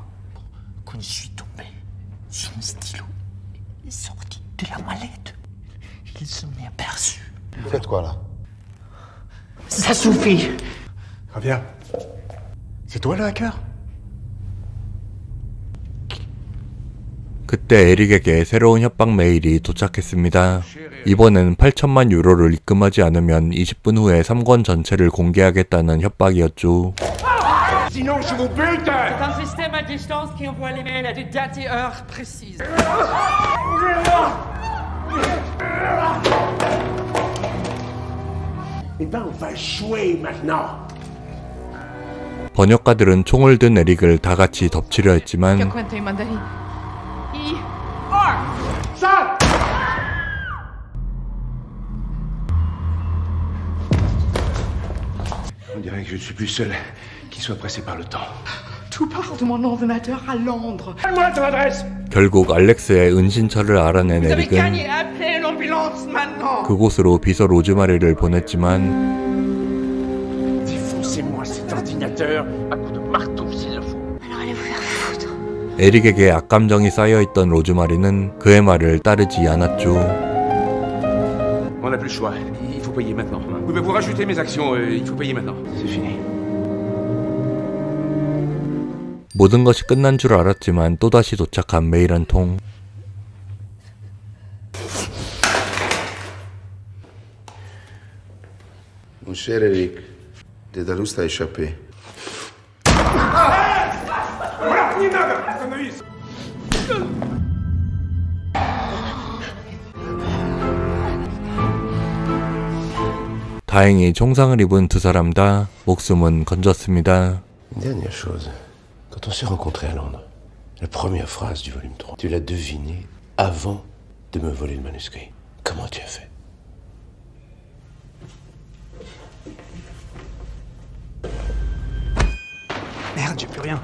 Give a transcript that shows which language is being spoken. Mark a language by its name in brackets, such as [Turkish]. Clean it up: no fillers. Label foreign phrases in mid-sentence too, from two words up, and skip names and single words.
[French] Quand je suis tombé, son stylo est sorti de la mallette. Il s'en est aperçu. Vous faites quoi là? Ça suffit. Javier, c'est toi le hacker? [Korean] 그때 에릭에게 새로운 협박 메일이 도착했습니다. 이번엔 8천만 유로를 입금하지 않으면 20분 후에 3권 전체를 공개하겠다는 협박이었죠. [French] Sinon, je vous bute! C'est un système à distance qui envoie les mails à des dates et heures précises. Eh ben, on va jouer maintenant. [Korean] 번역가들은 총을 든 에릭을 다 같이 덮치려 했지만 [French] On dirait que je ne suis plus seul, qu'il soit pressé par le temps. Tout part de mon ordinateur à Londres. Donne-moi ton adresse! [Korean] 결국 알렉스의 은신처를 알아낸 [French] Vous avez [Korean] 에릭은 [French] gagné, appelez l'ambulance maintenant. [Korean] 그곳으로 비서 로즈마리를 보냈지만 [French] Défoncez-moi cet ordinateur à coups de marteau s'il le faut. Alors allez vous faire foutre. [Korean] 에릭에게 악감정이 쌓여있던 로즈마리는 그의 말을 따르지 않았죠. [French] On n'a plus le choix. Il faut payer maintenant. Pouvez-vous rajouter mes actions? Il faut payer maintenant. C'est fini. [Korean] 모든 것이 끝난 줄 알았지만 또다시 도착한 메일 한 통. [French] Mon cher Eric, Dédalus t'a échappé. [Korean] 다행히 총상을 입은 두 사람 다 목숨은 건졌습니다. [French] Une dernière chose. Quand on s'est rencontrés à Londres, la première phrase du volume 3, tu l'as devinée avant de me voler le manuscrit. Comment tu as fait? Merde, j'ai plus rien.